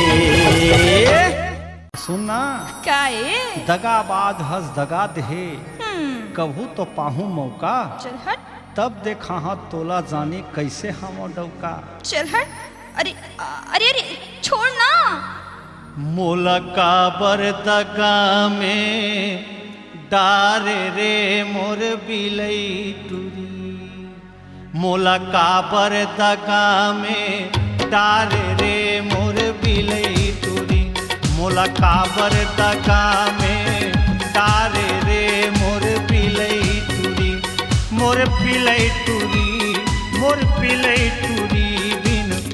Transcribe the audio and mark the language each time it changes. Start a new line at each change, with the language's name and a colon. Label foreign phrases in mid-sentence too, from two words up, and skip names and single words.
Chhattisgarhi: सुनना काए दगाबाज हंस दगा दे, कभू तो पाहू मौका, चल हट, तब देखा हाँ तोला जाने कैसे हम डौका। चल हट, अरे अरे अरे छोड़ ना। मोला काबर दगा में डारे रे मोर बिलई टूरी, मोला काबर दगा में डारे रे मोर बिलई टूरी, मोला काबर दगा में डारे रे मोर बिलई टूरी, मोर बिलई टूरी, मोर बिलई टूरी बिन